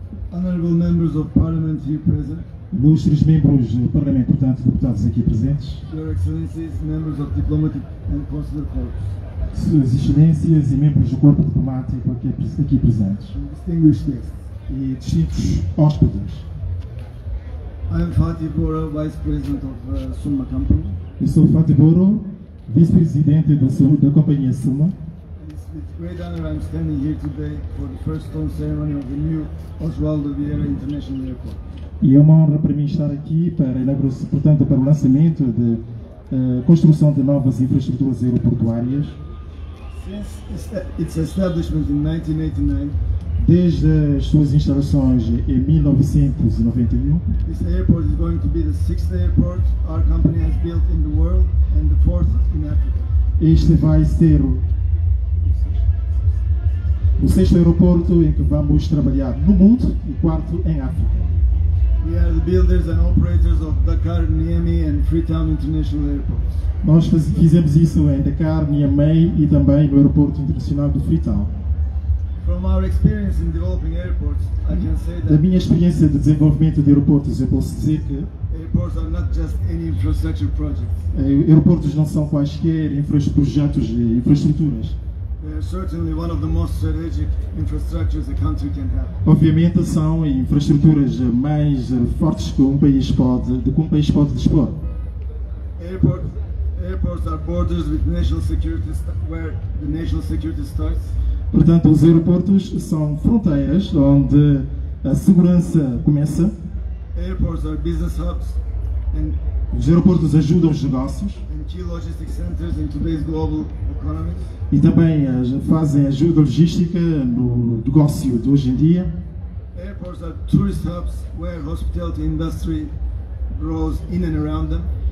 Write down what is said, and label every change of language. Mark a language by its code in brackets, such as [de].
[en] Honorable members of Parliament here present, [pt] ilustres membros do Parlamento, portanto, deputados aqui presentes, [en] Your Excellencies, members of Diplomatic and Consular Corps, [pt] Suas Excelências e membros do Corpo Diplomático aqui presentes, [en] and distinguished guests. [pt] e distintos hóspedes. [en] I am Fatih Bora, Vice President of Summa Company. [pt] Eu sou Fatih Boro, vice-presidente da companhia Summa. [en] It's with great honor I'm standing here today for the first stone ceremony of the new Osvaldo Vieira International Airport. [pt] E é uma honra para mim estar aqui para a inauguração, portanto, para o lançamento de construção de novas infraestruturas aeroportuárias. [en] Since its establishment in 1989, [pt] Desde as suas instalações em 1991, [en] this airport is going to be the sixth airport our company has built in the world and the fourth in Africa. [pt] este vai ser o sexto aeroporto em que vamos trabalhar no mundo e quarto em África. [en] We are the builders and operators of Dakar, Niamey and Freetown International Airports. [pt] Nós fizemos isso em Dakar, Niamey e também no aeroporto internacional do Freetown. [en] From our experience in developing airports, I can say [pt] Da [en] that [pt] minha experiência de desenvolvimento de aeroportos, eu posso dizer que [en] airports are not just any infrastructure projects. [pt] aeroportos não são quaisquer projetos de infraestruturas. [en] They are certainly one of the most strategic infrastructures a country can have. [pt] Obviamente são infraestruturas mais fortes que um país pode dispor. [en] Airports are borders with national security, where the national security starts. [pt] Portanto, os aeroportos são fronteiras onde a segurança começa. [en] Airports are business hubs and [pt] Os aeroportos ajudam os negócios [en] key logistics centers in today's global economy. [pt] e também fazem ajuda logística no negócio de hoje em dia. [en] Airports are tourist hubs where hospitality industry grows in and around them.